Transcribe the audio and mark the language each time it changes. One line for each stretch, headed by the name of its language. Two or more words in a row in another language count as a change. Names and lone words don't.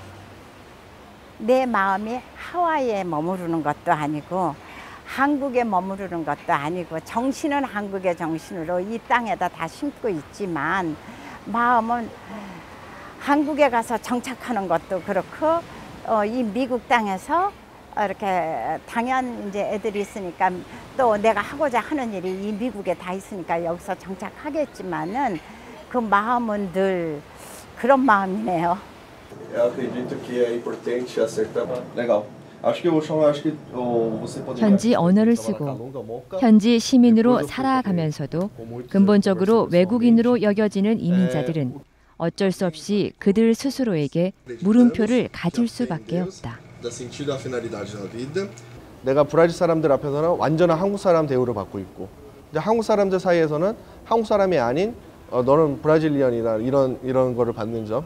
Korean: 내 마음이 하와이에 머무르는 것도 아니고 한국에 머무르는 것도 아니고 정신은 한국의 정신으로 이 땅에다 다 심고 있지만 마음은 한국에 가서 정착하는 것도 그렇고 이 미국 땅에서 이렇게 당연 이제 애들이 있으니까 또 내가 하고자 하는 일이 이 미국에 다 있으니까 여기서 정착하겠지만은 그 마음은 늘 그런 마음이네요.
Portuguese: Eu acredito que é importante acertar. Legal. Acho que você poderia
Korean: 현지 언어를 쓰고 현지 시민으로 살아가면서도 근본적으로 외국인으로 여겨지는 이민자들은 어쩔 수 없이 그들 스스로에게 물음표를 가질 수밖에 없다. 내가 브라질 사람들 앞에서는 완전한 한국 사람 대우를 받고 있고 이제 한국 사람들 사이에서는 한국 사람이 아닌 너는 브라질리언이다 이런 거를 받는 점.